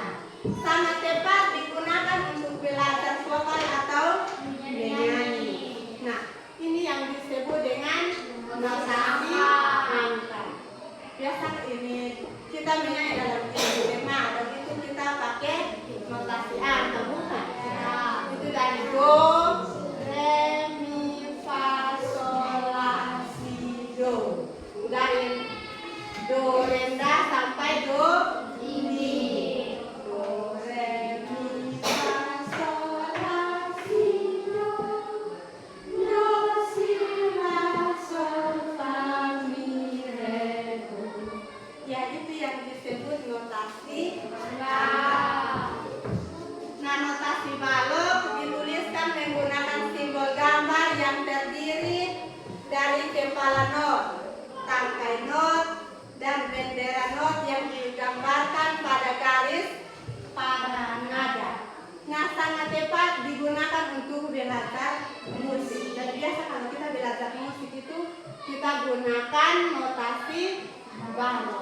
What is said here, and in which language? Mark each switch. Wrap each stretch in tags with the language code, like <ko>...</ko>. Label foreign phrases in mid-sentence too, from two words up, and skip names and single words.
<id>Sangat tepat digunakan untuk belajar vokal atau menyanyi. Nah, ini yang disebut dengan notasi angka. Biasa ini kita menyanyi dalam tema dan itu kita pakai notasi angka, bukan? Itu dari do, re, mi, fa, sol, la, si, do. Dari do rendah sampai do tinggi. Do, re, mi, fa, sol, la, si, do. Do, si, la, sol, fa, mi, re, do. Ya, itu yang disebut notasi balok. Nah, notasi balok dituliskan menggunakan simbol gambar yang terdiri dari kepala not, tangkai not, dan bendera not yang digambarkan pada garis pada nada. Nah, sangat tepat digunakan untuk belajar musik. Dan biasa kalau kita belajar musik itu kita gunakan notasi balok.</id>